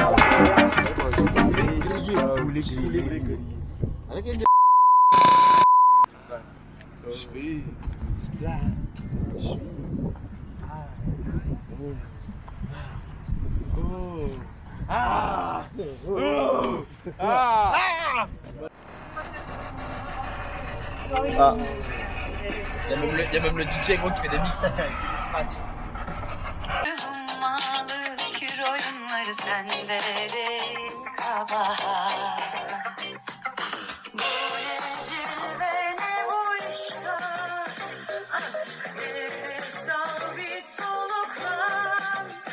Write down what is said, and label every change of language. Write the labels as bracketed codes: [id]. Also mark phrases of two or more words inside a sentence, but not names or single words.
[fr] Il y a même le DJ gros qui fait des mix. [tr] Hummalı kür oyunları sende de kabahat. Bu ne cilve ne bu iştah. Azıcık nefes al bir soluklan.